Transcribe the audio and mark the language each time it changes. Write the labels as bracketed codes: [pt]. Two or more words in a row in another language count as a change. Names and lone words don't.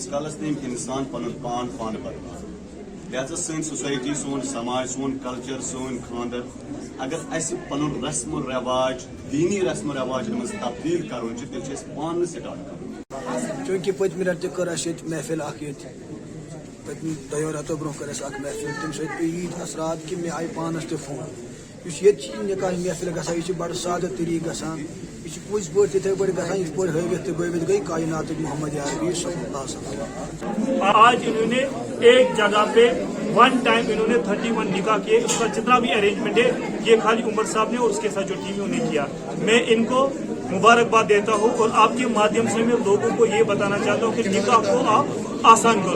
[ks] کالس نیم انسان پن پان بدل لہذا سن سوسائٹی سون سماج سون کلچر سون خاندر اگر اس پن رسم و رواج دینی رسم و رواج مز تبدیل کرون تیل پان سٹارٹ کرون چونکہ پتم رت کر محفل اخ پتم دو رتو برو کر اخ محفل تم سب پہ یت اثرات کہ مے آئی پانس تہ فون اس یہ نکاح محفل گژھان یہ بڑا سادہ طریقہ گژھان یہ پوز پہ تتھے پہ گژھان یہ پہ ہٲوِتھ تہ بٲوِتھ گئی کائنات محمد عربی [ar] صلی اللہ علیہ وسلم. [ur] آج انہوں نے ایک جگہ پہ [en] one time [ur] انہوں نے 31 نکاح کیے. اس کا جتنا بھی ارینجمنٹ ہے یہ خالی عمر صاحب نے اور اس کے ساتھ جو ٹیم نے کیا. میں ان کو مبارکباد دیتا ہوں اور آپ کے مادھیم سے میں لوگوں کو یہ بتانا چاہتا ہوں کہ نکاح کو آپ آسان کرو.